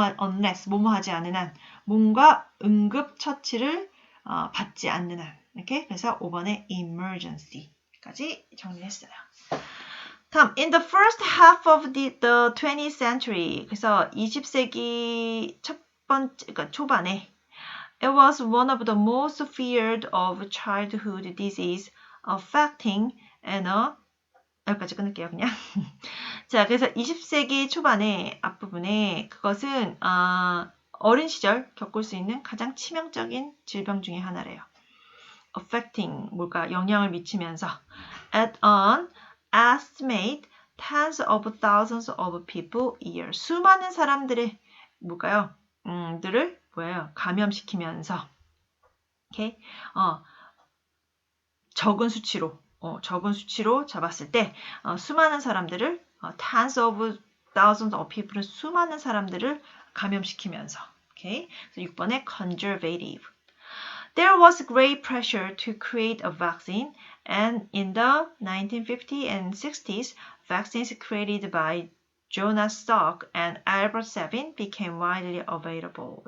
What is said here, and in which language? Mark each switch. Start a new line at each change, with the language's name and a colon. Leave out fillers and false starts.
Korean: unless 뭐뭐하지 않는 한 뭔가 응급 처치를 받지 않는 한. 이렇게 그래서 5번의 emergency까지 정리했어요. 다음
English: in the first half of the 20th century
Korean: 그래서 20세기 그러니까 초반에
English: it was one of the most feared of childhood disease affecting
Korean: 여기까지 끊을게요, 그냥. 자, 그래서 20세기 초반에 앞부분에 그것은 어린 시절 겪을 수 있는 가장 치명적인 질병 중에 하나래요. affecting, 뭘까? 영향을 미치면서
English: at an estimate tens of thousands of people a year.
Korean: 수많은 사람들의 뭘까요? 들을 감염시키면서 오케이? 적은 수치로 잡았을 때 수많은 사람들을
English: tens of thousands of people
Korean: 은 수많은 사람들을 감염시키면서 오케이. 그래서 6번에 conservative.
English: There was great pressure to create a vaccine and in the 1950s and 60s vaccines created by Jonas Salk and Albert Sabin became widely available.